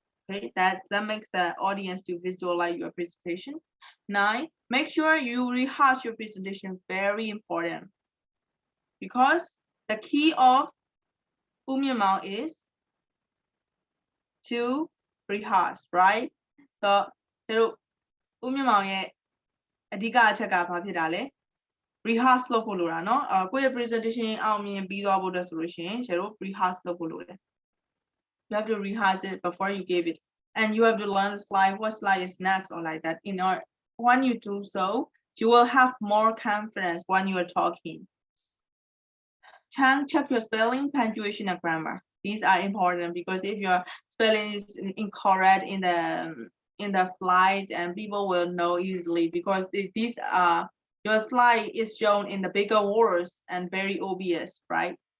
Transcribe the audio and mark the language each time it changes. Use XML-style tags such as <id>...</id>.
<en>Okay, that makes the audience to visualize your presentation. 9, make sure you rehearse your presentation, very important. Because the key of Umyamao is to rehearse, right?</en> <my>So, ဦးမြင့်မောင်ရဲ့အဓိကအချက်ကဘာဖြစ်တာလဲ rehearse လုပ်ဖို့လိုတာเนาะကိုယ့်ရဲ့ presentation အောင်မြင်ပြီးသွားဖို့အတွက်ဆိုလို့ရှိရင်ကျတို့ rehearse လုပ်ဖို့လိုတယ်</my> <en>you have to rehearse it before you give it and you have to learn the slide, what slide is next or like that. When you do so, you will have more confidence when you are talking. Check your spelling, punctuation, and grammar. These are important because if your spelling is incorrect in the slides, and people will know easily because these are your slide is shown in the bigger words and very obvious, right?</en>